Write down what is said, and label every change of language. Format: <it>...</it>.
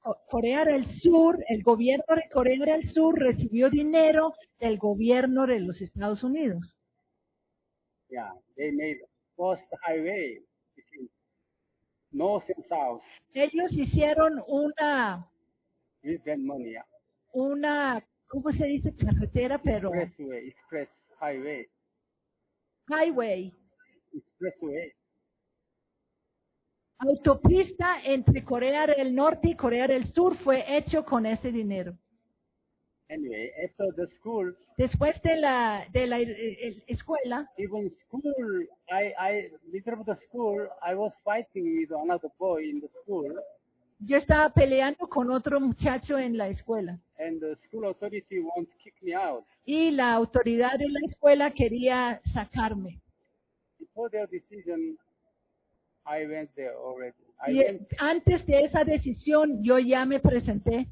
<es>Corea del Sur, el gobierno de Corea del Sur recibió dinero del gobierno de los Estados Unidos.</es> <en>Yeah, they made first highway between north and south.</en> <es>Ellos hicieron una</es> <en>with that money, yeah.</en> <es>Una, ¿cómo se dice? Carretera, pero</es> <en>express highway. Highway. Expressway.</en> <es>Autopista entre Corea del Norte y Corea del Sur fue hecho con ese dinero.</es> <en>Anyway, after the school,</en> <es>después de la escuela,</es> <en>even school, I middle of the school, I was fighting with another boy in the school.</en> <es>Yo estaba peleando con otro muchacho en la escuela.</es> <en>And the school authority won't kick me out.</en> <es>Y la autoridad de la escuela quería sacarme.</es> <en>Before their decision, I went there already.</en> <es>Antes de esa decisión, yo ya me presenté.</es>